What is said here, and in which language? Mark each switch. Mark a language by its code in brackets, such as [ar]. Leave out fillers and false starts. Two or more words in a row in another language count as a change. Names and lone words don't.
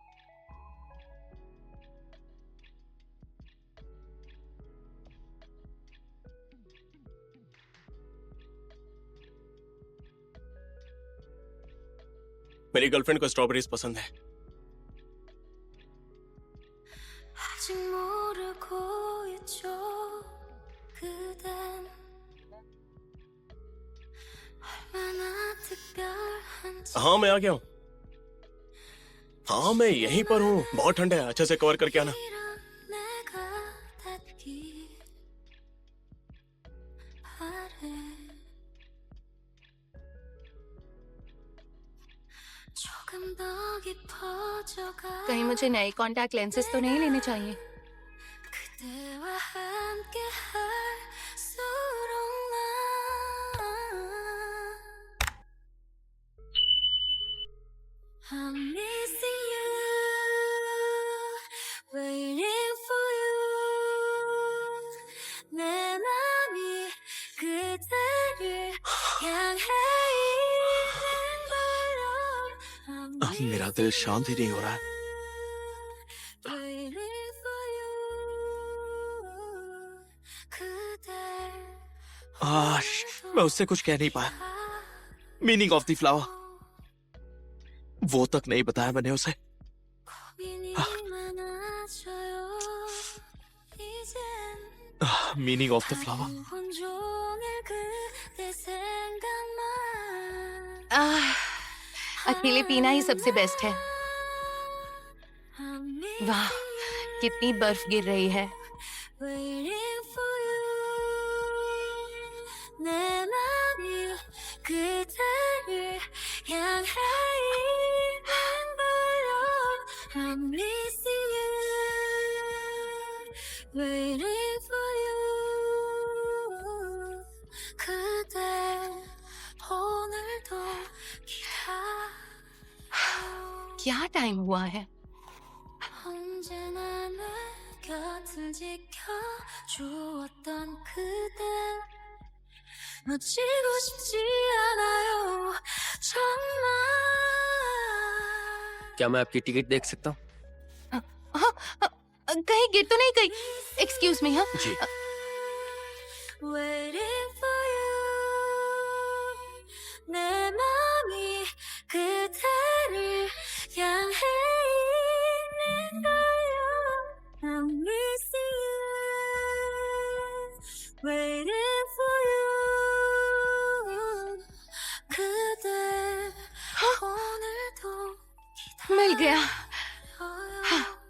[hi] मेरी गर्लफ्रेंड को स्ट्रॉबेरीज पसंद है। [ko] 아직 모르고 있죠 그댄 얼마나 특별한지 [hi] हाँ, मैं आ गया हूँ। हाँ, मैं यहीं पर हूँ। बहुत ठंड है, अच्छे से कवर करके आना। [ko] 내가 닿기 바래 조금 더 깊어져가 [hi] कहीं मुझे नए [en] contact lenses [hi] तो नहीं लेने चाहिए? [ko] 그대와 함께 할수록 난 [en] I'm missing you waiting for you [ko] 내 맘이 그대를 향해 있는 걸로 I'm [hi] मेरा दिल शांत ही नहीं हो रहा है। [en] waiting for you 그댈 [hi] मैं उससे कुछ कह नहीं पाया। [en] meaning of the flower [hi] वो तक नहीं बताया मैंने उसे। [ko] 고민이 많아져요 이젠 [en] meaning of the flower [ko] 온종일 그대 생각만 [hi] अकेले पीना ही सबसे बेस्ट है। [en] I'm [hi] वाह, कितनी बर्फ गिर रही है। [en] waiting for you [ko] 내 맘이 그대를 향해 있는 걸로 [en] I'm missing you waiting for you [ko] 그대 오늘도 기다려 [hi] क्या टाइम हुआ है? [ko] 언제나 내 곁을 지켜주었던 그대 놓치고 싶지 않아요 정말 [hi] क्या मैं आपकी टिकट देख सकता हूँ? कहीं गिर तो नहीं गई? [en] excuse me. [hi] हाँ, जी। [en] waiting for you [ko] 내 맘이 그대를 향해 있는 걸요 [en] I'm missing you waiting for you [ko] 그대 오늘도 [hi] मिल गया। [ko] 기다려요